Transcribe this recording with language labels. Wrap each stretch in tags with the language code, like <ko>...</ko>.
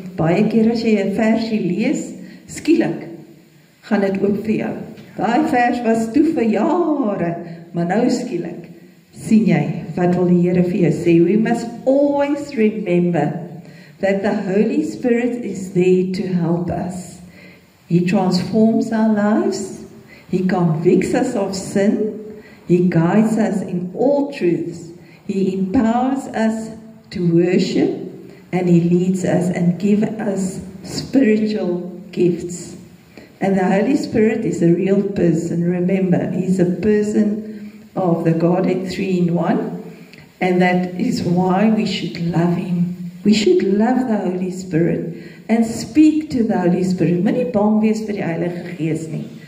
<af>Baie keer as jy 'n versie lees, skielik gaan dit oop vir jou. Daai vers was toe vir jare, maar nou skielik sien jy wat wil die Here vir jou sê.</af> <en>We must always remember that the Holy Spirit is there to help us. He transforms our lives. He convicts us of sin. He guides us in all truths. He empowers us to worship, and He leads us and gives us spiritual gifts. And the Holy Spirit is a real person. Remember, He's a person of the Godhead 3 in 1, and that is why we should love Him. We should love the Holy Spirit and speak to the Holy Spirit.</en> <af>Moenie bang wees vir die Heilige Gees nie.</af>